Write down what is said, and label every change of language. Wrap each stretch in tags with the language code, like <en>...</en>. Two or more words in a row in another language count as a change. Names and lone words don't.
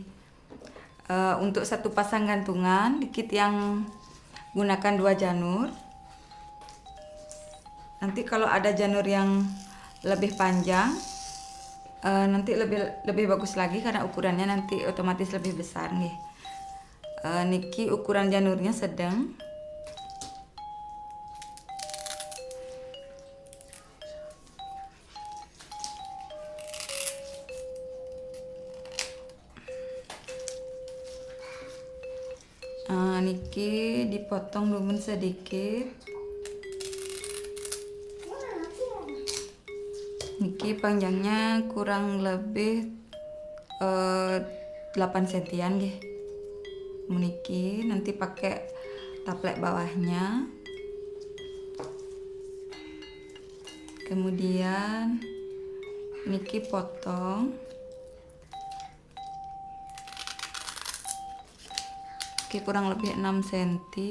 <id>Untuk satu pasang gantungan dikit yang gunakan 2 janur. Nanti kalau ada janur yang lebih panjang nanti lebih bagus lagi karena ukurannya nanti otomatis lebih besar nih. Niki ukuran janurnya sedang. Niki dipotong lumen sedikit. Niki panjangnya kurang lebih 8 sentian nggih. Niki nanti pakai taplek bawahnya. Kemudian niki potong. Niki kurang lebih 6 cm.</id>